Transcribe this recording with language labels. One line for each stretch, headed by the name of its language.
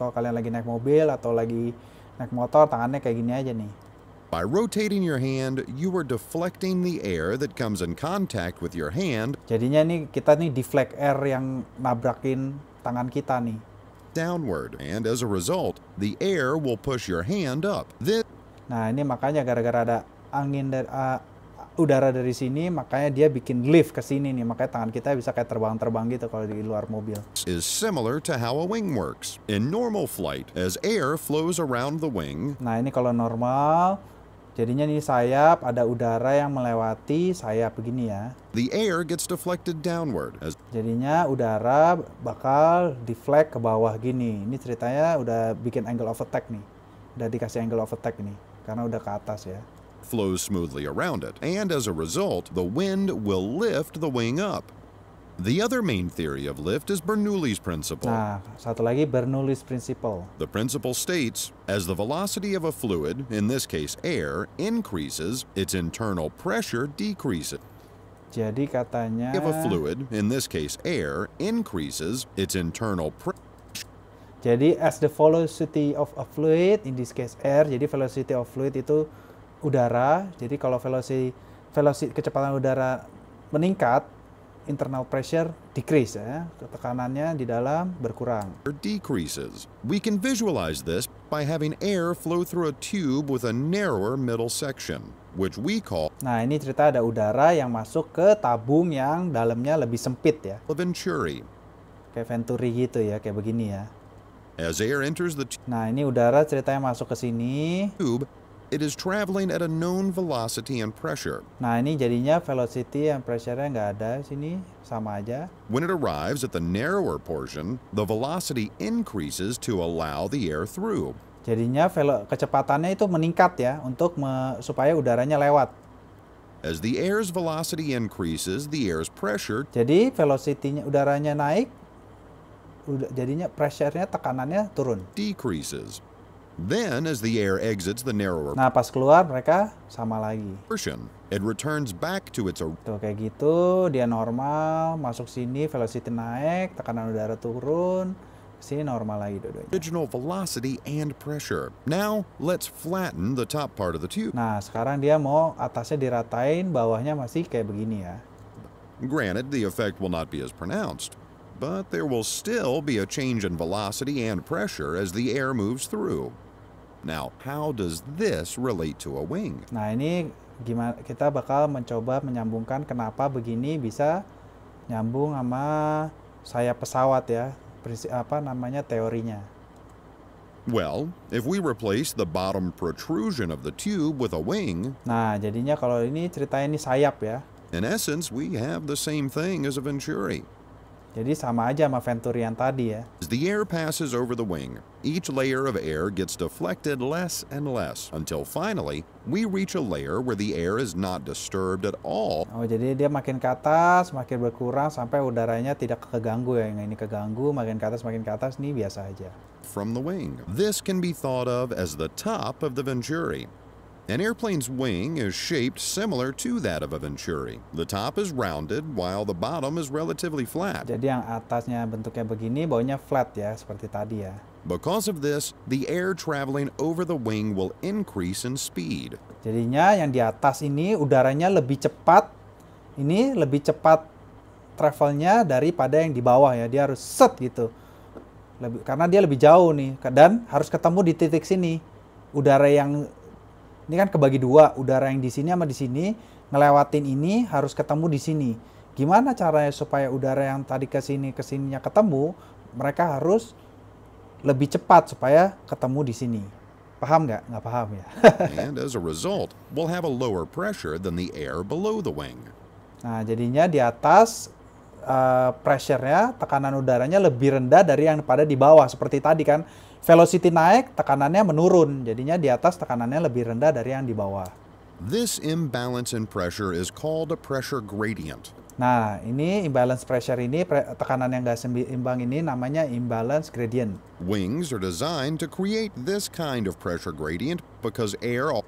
Indonesian: Kalau kalian lagi naik mobil atau lagi naik motor, tangannya kayak gini aja nih.
English: By rotating your hand, you are deflecting the air that comes in contact with your hand.
Indonesian: Jadinya nih kita nih deflect air yang nabrakin tangan kita nih.
English: Downward, and as a result, the air will push your hand up.
Indonesian: Nah, ini makanya gara-gara ada angin dari udara dari sini, makanya dia bikin lift ke sini nih. Makanya tangan kita bisa kayak terbang-terbang gitu kalau di luar mobil.
English: Is similar to how a wing works. In normal flight, as air flows around the wing,
Indonesian: Nah, ini kalau normal, jadinya nih sayap, ada udara yang melewati sayap begini ya.
English: the air gets deflected downward. As
Indonesian: Jadinya udara bakal deflect ke bawah gini. Ini ceritanya udah bikin angle of attack nih. Udah dikasih angle of attack nih, karena udah ke atas ya.
English: flows smoothly around it, and as a result, the wind will lift the wing up. The other main theory of lift is Bernoulli's principle.
Indonesian: Nah, satu lagi Bernoulli's principle.
English: The principle states, as the velocity of a fluid, in this case air, increases, its internal pressure decreases.
Indonesian: Jadi katanya
English: If a fluid, in this case air, increases, its internal pressure jadi as the velocity of a fluid, in this case air, jadi velocity of fluid
Indonesian: itu udara. Jadi kalau velocity kecepatan udara meningkat,
English: internal pressure decrease
Indonesian: ya. Tekanannya di dalam berkurang.
English: decreases. We can visualize this by having air flow through a tube with a narrower middle section, which we call
Indonesian: Nah, ini cerita ada udara yang masuk ke tabung yang dalamnya lebih sempit ya.
English: a venturi.
Indonesian: Kayak venturi gitu ya, kayak begini ya.
English: As air enters the
Indonesian: Nah, ini udara ceritanya masuk ke sini.
English: tube, it is traveling at a known velocity and pressure.
Indonesian: Nah, ini jadinya velocity and pressure-nya nggak ada sini, sama aja.
English: When it arrives at the narrower portion, the velocity increases to allow the air through.
Indonesian: Jadinya kecepatannya itu meningkat ya, untuk supaya udaranya lewat.
English: As the air's velocity increases, the air's pressure
Indonesian: Jadi velocity-nya udaranya naik, jadinya pressure-nya, tekanannya turun.
English: decreases. Then, as the air exits the narrower
Indonesian: Nah, pas keluar mereka sama lagi.
English: portion, it returns back to its
Indonesian: Tuh kayak gitu, dia normal, masuk sini velocity naik, tekanan udara turun, sini normal lagi dua-duanya.
English: original velocity and pressure. Now, let's flatten the top part of the tube.
Indonesian: Nah, sekarang dia mau atasnya diratain, bawahnya masih kayak begini ya.
English: Granted, the effect will not be as pronounced, but there will still be a change in velocity and pressure as the air moves through. Now, how does this relate to a wing?
Indonesian: Nah, ini gimana, kita bakal mencoba menyambungkan kenapa begini bisa nyambung sama sayap pesawat ya. Apa namanya teorinya.
English: Well, if we replace the bottom protrusion of the tube with a wing,
Indonesian: Nah, jadinya kalau ini ceritanya ini sayap ya.
English: in essence, we have the same thing as a venturi.
Indonesian: Jadi sama aja sama venturi yang tadi ya.
English: As the air passes over the wing, each layer of air gets deflected less and less until finally we reach a layer where the air is not disturbed at all
Indonesian: Oh, jadi dia makin ke atas, makin berkurang sampai udaranya tidak keganggu ya. Yang ini keganggu, makin ke atas ini biasa aja.
English: from the wing. This can be thought of as the top of the venturi. An airplane's wing is shaped similar to that of a venturi. The top is rounded while the bottom is relatively flat.
Indonesian: Jadi yang atasnya bentuknya begini, bawahnya flat ya, seperti tadi ya.
English: Because of this, the air traveling over the wing will increase in speed.
Indonesian: Jadinya yang di atas ini udaranya lebih cepat. Ini lebih cepat travelnya daripada yang di bawah ya. Dia harus set gitu. Karena dia lebih jauh nih. Dan harus ketemu di titik sini. Udara yang ini kan kebagi dua. Udara yang di sini sama di sini. Ngelewatin ini harus ketemu di sini. Gimana caranya supaya udara yang tadi kesininya ketemu? Mereka harus lebih cepat supaya ketemu di sini. Paham nggak? Nggak paham ya.
English: And as a result, we'll have a lower pressure than the air below the wing.
Indonesian: Nah, jadinya di atas pressure-nya, tekanan udaranya lebih rendah dari yang pada di bawah. Seperti tadi kan, velocity naik, tekanannya menurun. Jadinya di atas tekanannya lebih rendah dari yang di bawah.
English: This imbalance in pressure is called a pressure gradient.
Indonesian: Nah, ini imbalance pressure ini, tekanan yang nggak seimbang ini namanya imbalance gradient.
English: Wings are designed to create this kind of pressure gradient because air